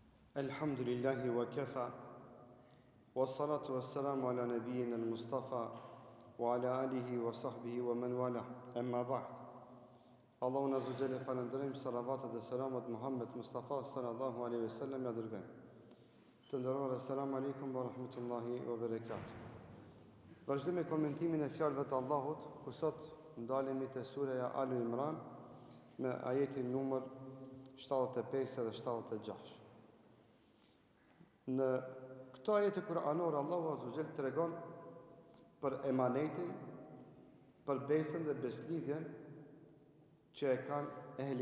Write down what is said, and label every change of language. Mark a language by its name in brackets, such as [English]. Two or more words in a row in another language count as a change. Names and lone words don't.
[Arabic] الحمد لله وكفى، والصلاة والسلام على نبينا المصطفى، وعلى آله وصحبه ومن والى، أما بعد. [Albanian] Allahun [Arabic] عز وجل [Albanian] falënderojmë, salavatet dhe selamat Muhammed Mustafa [Arabic] صلى الله عليه وسلم [Albanian] ja dërgojmë. Të nderuar, [Arabic] السلام عليكم ورحمة الله وبركاته. [Albanian] Vazhdojmë me komentimin e fjalëve të Allahut, ku sot ndalemi te sureja Al Imran me ajetin numër 75 dhe 76. Në këto ajete kuranore Allahu [Arabic] عز وجل [Albanian] tregon për emanetin, për besën dhe beslidhjen që e kanë ehli